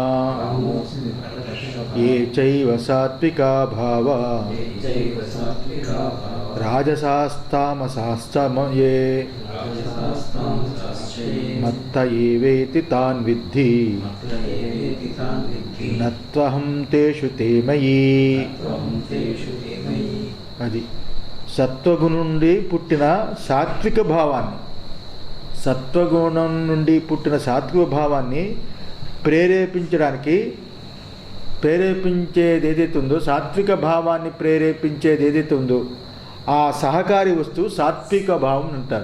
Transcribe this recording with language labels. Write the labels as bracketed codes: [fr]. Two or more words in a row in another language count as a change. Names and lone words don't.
[sa] ये चैव सात्विका भावा राजसास्तामसाश्चये मत्त एवेति तान् विद्धि न त्वहं तेषु ते मयि। [te] అది సత్వగుణం నుండి పుట్టిన సాత్విక భావాన్ని, సత్వగుణం నుండి పుట్టిన సాత్విక భావాన్ని ప్రేరేపించేది ఏదైతే ఉందో, సాత్విక భావాన్ని ప్రేరేపించేది ఏదైతే ఉందో ఆ సహకారి వస్తువు సాత్విక భావం అంటారు.